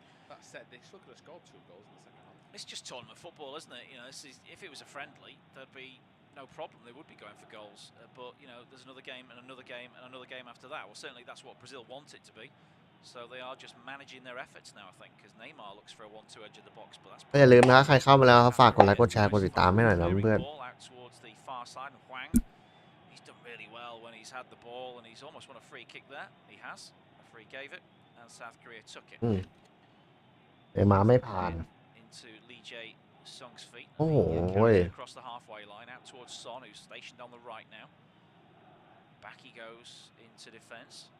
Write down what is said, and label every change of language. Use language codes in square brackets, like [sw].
[en] That said, they still could have scored 2 goals in the second half. It's just tournament football, isn't it? You know, if it was a friendly, there'd be no problem. They would be going for goals. But, you know, there's another game and another game and another game after that. Well, certainly that's what Brazil want it to be. So they are just managing their efforts now, I think, because Neymar looks for a 1-2 edge of the box. But that's [th] อย่าลืมนะใครเข้ามาแล้วฝากกดไลค์กดแชร์กดติดตามให้หน่อยนะเพื่อน [en] out towards the far side, and Hwang, he's done really well when he's had the ball, and he's almost won a free kick there. He has. A free gave it, and South Korea took it. [th] เดี๋ยวมาไม่ผ่าน [en] Into Lee Jae Sung's feet. โอ้โห Across the halfway line, out towards Son, who's stationed on the right now. Back he goes into defence.